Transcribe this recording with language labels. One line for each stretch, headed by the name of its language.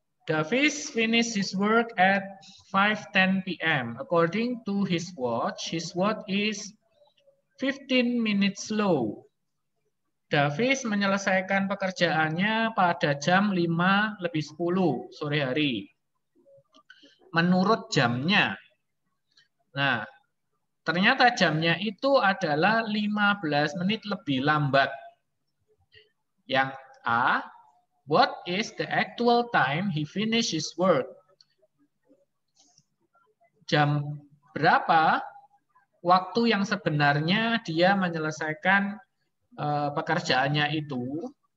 English: Davis finished his work at 5:10 PM. According to his watch is 15 minutes slow.
Indonesian: Davis menyelesaikan pekerjaannya pada jam 5:10 sore hari. Menurut jamnya. Nah, ternyata jamnya itu adalah 15 menit lebih lambat. Yang A,
English: what is the actual time he finished his work?
Indonesian: Jam berapa waktu yang sebenarnya dia menyelesaikan pekerjaannya itu?